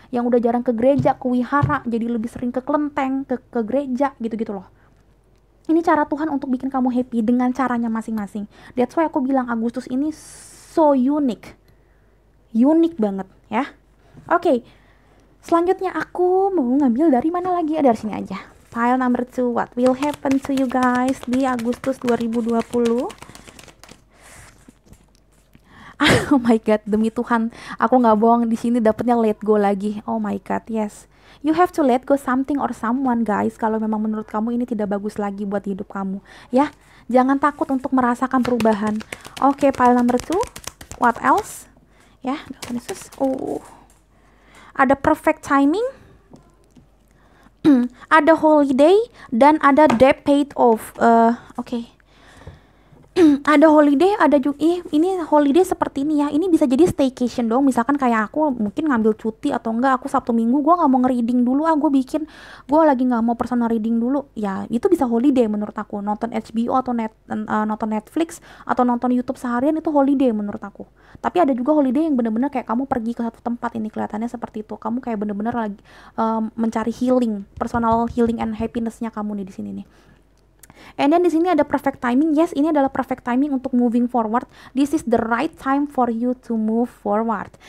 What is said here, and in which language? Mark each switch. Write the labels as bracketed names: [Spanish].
[Indonesian] Yang udah jarang ke gereja, ke wihara, jadi lebih sering ke kelenteng, ke gereja gitu-gitu loh. Ini cara Tuhan untuk bikin kamu happy dengan caranya masing-masing. [English] That's why [Indonesian] aku bilang Agustus ini so unik banget ya. Oke. Selanjutnya aku mau ngambil dari mana lagi? Dari sini aja. Pile number 2. [English] What will happen to you guys [Indonesian] di Agustus 2020? Oh my god, demi Tuhan, aku nggak bohong, di sini dapetnya let go lagi. [English] Oh my god, yes. You have to let go something or someone, guys. [Indonesian] Kalau memang menurut kamu ini tidak bagus lagi buat hidup kamu, ya. Jangan takut untuk merasakan perubahan. Oke, pile number 2. [English] What else? [Indonesian] Ya, Yesus. Ada perfect timing, ada holiday, dan ada debt paid off. Oke. ada holiday, ada juga ini holiday seperti ini ya. Ini bisa jadi staycation dong. Misalkan kayak aku mungkin ngambil cuti atau enggak, aku Sabtu Minggu gue nggak mau nge-reading dulu, gue lagi nggak mau personal reading dulu. Ya itu bisa holiday menurut aku. Nonton HBO atau nonton Netflix atau nonton YouTube seharian itu holiday menurut aku. Tapi ada juga holiday yang bener-bener kayak kamu pergi ke satu tempat, ini kelihatannya seperti itu. Kamu kayak bener-bener lagi mencari healing, personal healing and happinessnya kamu nih di sini nih. [English] And then [Indonesian] di sini ada [English] perfect timing. Yes, [Indonesian] ini adalah [English] perfect timing [Indonesian] untuk [English] moving forward. This is the right time for you to move forward.